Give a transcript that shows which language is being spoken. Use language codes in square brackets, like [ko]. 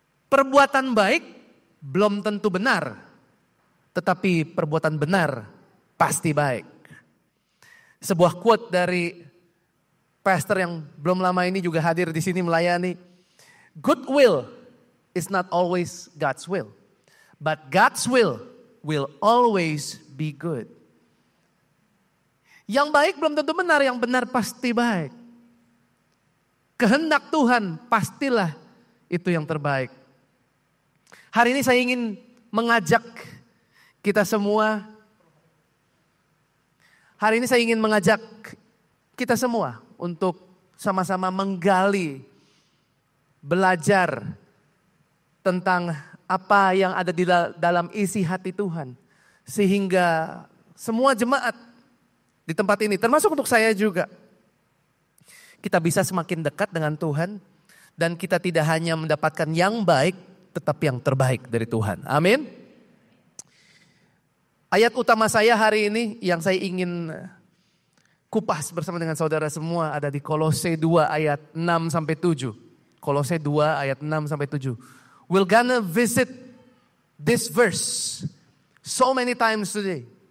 [id] Perbuatan baik belum tentu benar. Tetapi perbuatan benar pasti baik. Sebuah quote dari pastor yang belum lama ini juga hadir di sini melayani. [en] Good will is not always God's will. But God's will always be good. [id] Yang baik belum tentu benar, yang benar pasti baik. Kehendak Tuhan pastilah itu yang terbaik. Hari ini saya ingin mengajak kita semua. Hari ini saya ingin mengajak kita semua untuk sama-sama menggali, belajar tentang apa yang ada di dalam isi hati Tuhan. Sehingga semua jemaat di tempat ini, termasuk untuk saya juga, kita bisa semakin dekat dengan Tuhan. Dan kita tidak hanya mendapatkan yang baik, tetapi yang terbaik dari Tuhan. Amin. Ayat utama saya hari ini yang saya ingin kupas bersama dengan saudara semua ada di Kolose 2 ayat 6 sampai 7. Kolose 2 ayat 6 sampai 7. [en] We're gonna visit this verse so many times today.